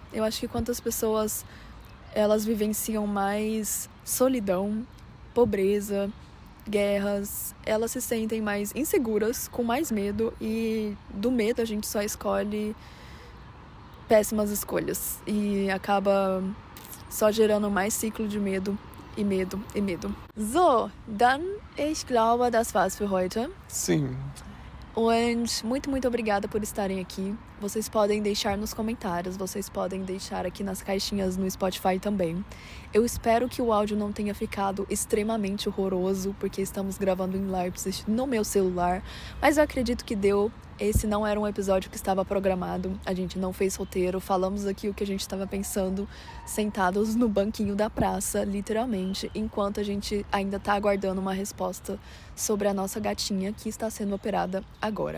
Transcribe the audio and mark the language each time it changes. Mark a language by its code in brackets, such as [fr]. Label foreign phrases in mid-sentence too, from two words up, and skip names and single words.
[pt] Eu acho que quantas pessoas elas vivenciam mais solidão, pobreza, guerras, elas se sentem mais inseguras, com mais medo, e do medo a gente só escolhe péssimas escolhas e acaba só gerando mais ciclo de medo e medo e medo. [de] So, dann, ich glaube, das war's für heute. [pt] Sim. Und muito obrigada por estarem aqui. Vocês podem deixar nos comentários, vocês podem deixar aqui nas caixinhas no Spotify também. Eu espero que o áudio não tenha ficado extremamente horroroso, porque estamos gravando em Leipzig no meu celular, mas eu acredito que deu. Esse não era um episódio que estava programado, a gente não fez roteiro, falamos aqui o que a gente estava pensando, sentados no banquinho da praça, literalmente, enquanto a gente ainda está aguardando uma resposta sobre a nossa gatinha que está sendo operada agora.